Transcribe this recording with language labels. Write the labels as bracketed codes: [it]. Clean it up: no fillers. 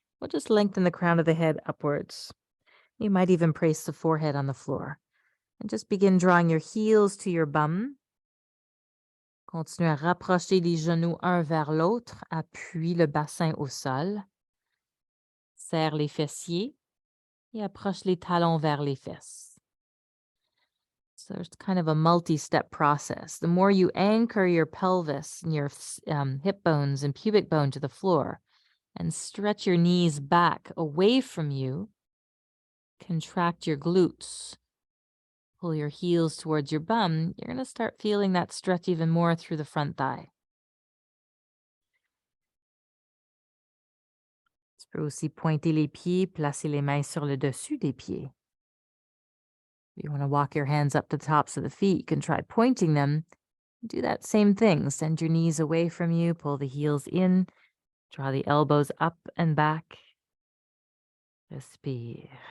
[en] We'll just lengthen the crown of the head upwards. You might even place the forehead on the floor. And just begin drawing your heels to your bum. [fr] Continue à rapprocher les genoux un vers l'autre. Appuie le bassin au sol. Serre les fessiers et approche les talons vers les fesses. [en] So it's kind of a multi-step process. The more you anchor your pelvis and your hip bones and pubic bone to the floor and stretch your knees back away from you, contract your glutes, pull your heels towards your bum, you're going to start feeling that stretch even more through the front thigh. [fr] Tu peux aussi pointer les pieds, placer les mains sur le dessus des pieds. [en] If you want to walk your hands up to the tops of the feet, you can try pointing them. Do that same thing. Send your knees away from you, pull the heels in, draw the elbows up and back. [fr] Respire.